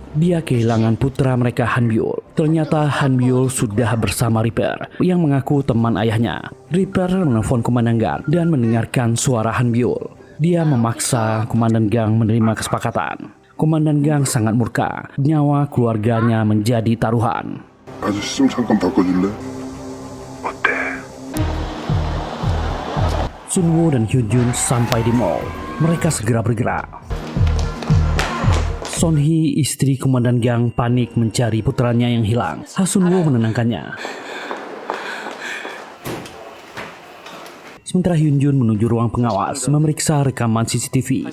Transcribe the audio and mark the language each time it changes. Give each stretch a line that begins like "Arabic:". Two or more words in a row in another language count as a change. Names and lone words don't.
Indonesian: Dia kehilangan putra mereka Han Byul. Ternyata Han Byul sudah bersama Reaper yang mengaku teman ayahnya. Reaper menelpon komandan gang dan mendengarkan suara Han Byul. Dia memaksa komandan gang menerima kesepakatan. Komandan gang sangat murka. Nyawa keluarganya menjadi taruhan.
Korean: 아저씨 좀 잠깐 바꿔줄래? 어때?
Indonesian: Sunwo dan Hyun sampai di mall. Mereka segera bergerak. Sonhee, istri komandan gang, panik mencari putranya yang hilang. Sunwo menenangkannya. Sementara Hyun menuju ruang pengawas, memeriksa rekaman CCTV.